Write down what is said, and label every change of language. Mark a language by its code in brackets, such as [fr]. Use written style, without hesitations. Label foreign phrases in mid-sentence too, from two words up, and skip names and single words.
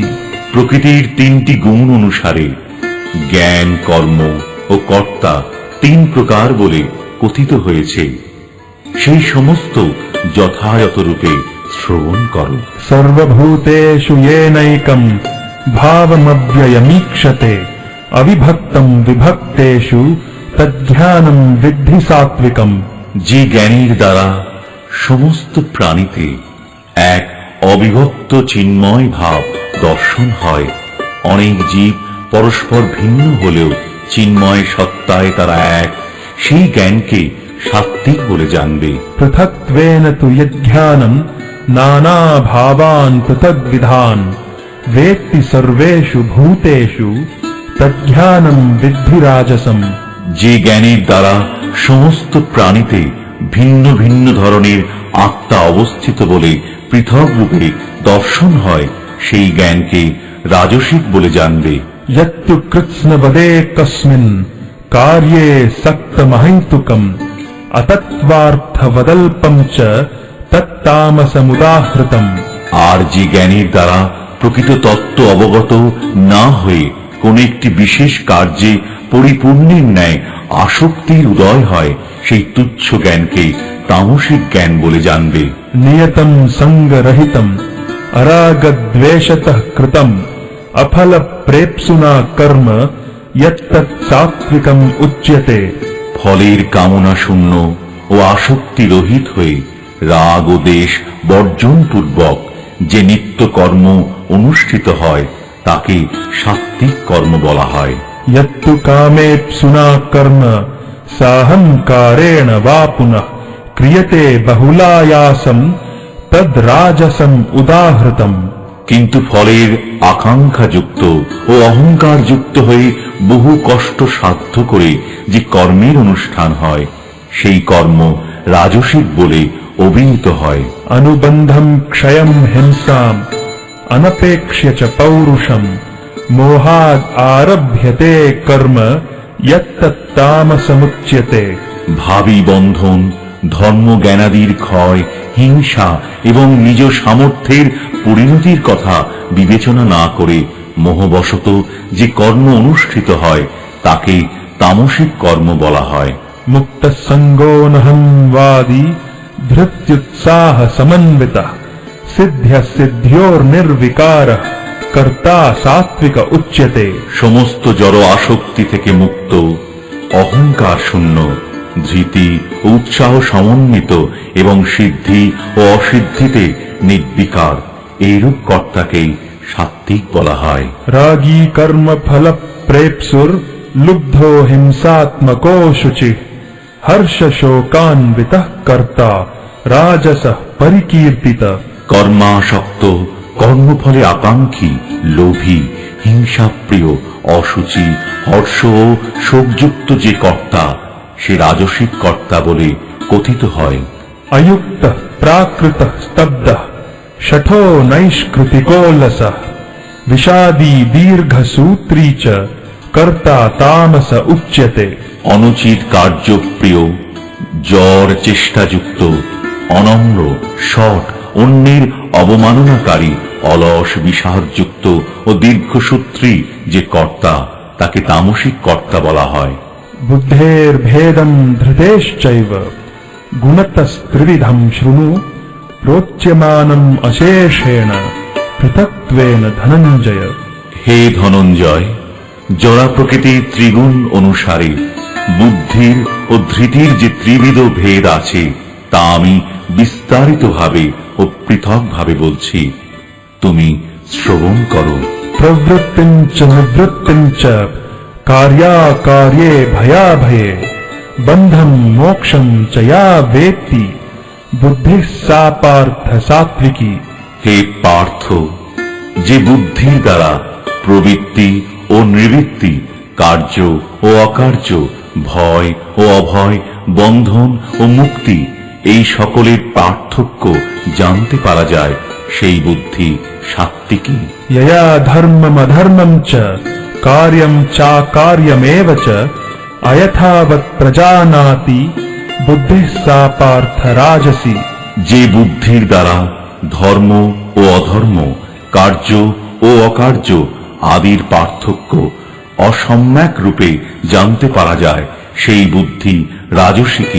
[bn] প্রকৃতির তিনটি গুণ অনুসারে জ্ঞান, কর্ম ও কর্তা তিন প্রকার বলে কথিত হয়েছে, সেই সমস্ত যথাযথ রূপে শ্রবণ করো। [sa] सर्वभूतेषु येनैकम् भावमव्ययमीक्षते अविभक्तम् विभक्तेषु तज्ज्ञानम् विद्धि सात्विकम्। [bn] যে জ্ঞানীর দ্বারা সমস্ত প্রাণীতে এক অবিভক্ত চিন্ময় ভাব দর্শন হয়, অনেক জীব পরস্পর ভিন্ন হলেও চিন্ময় সত্তায় তারা এক, সেই জ্ঞানকে সাত্ত্বিক বলে জানবে। [sa] पृथक्त्वेन तु यज्ञानम् नाना भावान् पृथग्विधान् वेत्ति सर्वेषु भूतेषु तज्ज्ञानम् विद्धि राजसम्। [bn] যে জ্ঞানের দ্বারা সমস্ত প্রাণীতে ভিন্ন ভিন্ন ধরনের আত্মা অবস্থিত বলে পৃথক রূপে দর্শন হয়, সেই জ্ঞানকে রাজসিক বলে জানবে। [sa] यत्तु कृत्स्नवदे कस्मिन् कार्ये सक्तमहैतुकम् अतत्त्वार्थवदल्पम् च तत्तामसमुदाहृतम्। [bn] আর যে জ্ঞানের দ্বারা প্রকৃত তত্ত্ব অবগত না হয়ে কোন একটি বিশেষ কার্যে পরিপূর্ণের ন্যায় আসক্তির উদয় হয়, সেই তুচ্ছ জ্ঞানকে তামসিক জ্ঞান বলে জানবে। [sa] नियतम् सङ्गरहितम् अरागद्वेषतः कृतम् अफलप्रेप्सुना कर्म यत्तत् सात्विकम् उच्यते। [bn] ফলের কামনা শূন্য ও আসক্তি রহিত হয়ে রাগ ও দেশ বর্জন পূর্বক যে নিত্য কর্ম অনুষ্ঠিত হয় তাকে সাত্ত্বিক কর্ম বলা হয়। [sa] यत्तु कामेप्सुना कर्म साहंकारेण वा पुनः क्रियते बहुलायासं तद् राजसं उदाहृतम्। [bn] কিন্তু ফলের আকাঙ্ক্ষা যুক্ত ও অহংকার যুক্ত হয়ে বহু কষ্ট সাধ্য করে যে কর্মের অনুষ্ঠান হয় সেই কর্ম রাজসিক বলে অভিহিত হয়। [sa] अनुबंधं क्षयं हिंसां अनपेक्ष्य च पौरुषं मोहाद् आरभ्यते कर्म यत्तत् तामसमुच्यते। [bn] ভাবী বন্ধন, ধর্ম জ্ঞানাদির ক্ষয়, হিংসা এবং নিজ সামর্থ্যের পরিণতির কথা বিবেচনা না করে মোহবশত যে কর্ম অনুষ্ঠিত হয় তাকে তামসিক কর্ম বলা হয়। [sa] मुक्त संगो नहं वादी धृत्युत्साह समन्वितः सिद्ध्य सिद्ध्योर्निर्विकारः कर्ता सात्विक उच्यते। [bn] সমস্ত জড় আসক্তি থেকে মুক্ত, অহংকার শূন্য, ধৃতি ও উৎসাহ সমন্বিত এবং সিদ্ধি ও অসিদ্ধিতে নির্বিকার এইরূপ কর্তাকেই সাত্ত্বিক বলা হয়। [sa] रागी कर्म फल प्रेप्सुर लुब्धो हिंसात्मको शुचिः हर्ष शोकान्वितः कर्ता राजसः परिकीर्तितः। [bn] কর্মাসক্ত, কর্মফলে আকাঙ্ক্ষী, লোভী, হিংসাপ্রিয়, অসুচি, হর্ষ ও শোকযুক্ত যে কর্তা সে রাজসিক কর্তা বলে কথিত হয়। [sa] अयुक्तः प्राकृतः स्तब्धः शठो नैष्कृतिको लसः विषादी दीर्घसूत्री च कर्ता तामस उच्यते। [bn] অনুচিত কার্যপ্রিয়, জ্বর চেষ্টাযুক্ত, অনম্র, শঠ, অন্যের অবমাননাকারী, অলস, বিষাদযুক্ত ও দীর্ঘসূত্রী যে কর্তা তাকে তামসিক কর্তা বলা হয়। [sa] बुद्धेर्भेदं धृतेश्चैव गुणतस्त्रिविधं शृणु प्रोच्यमानम् अशेषेण पृथक्त्वेन धनञ्जय। [bn] হে ধনঞ্জয়, জড়া প্রকৃতির ত্রিগুণ অনুসারে বুদ্ধির ও ধৃতির যে ত্রিবিধ ভেদ আছে তা আমি বিস্তারিতভাবে ও পৃথকভাবে বলছি, তুমি শ্রবণ করো। [sa] प्रवृत्तिं च निवृत्तिं च कार्याकार्ये भयाभये बन्धं मोक्षं च या वेत्ति बुद्धिः सा पार्थ सात्विकी। [bn] হে পার্থ, যে বুদ্ধির দ্বারা প্রবৃত্তি ও নিবৃত্তি, কার্য ও অকার্য, ভয় ও অভয়, বন্ধন ও মুক্তি এই সকলের পার্থক্য জানতে পারা যায় সেই বুদ্ধি সাত্ত্বিকী। [sa] यया धर्ममधर्मं च कार्यं चाकार्यमेव च अयथावत् प्रजानाति बुद्धिः सा पार्थ राजसी। [bn] যে বুদ্ধির দ্বারা ধর্ম ও অধর্ম, কার্য ও অকার্য আদির পার্থক্য অসম্যক রূপে জানতে পারা যায় সেই বুদ্ধি রাজসিকী।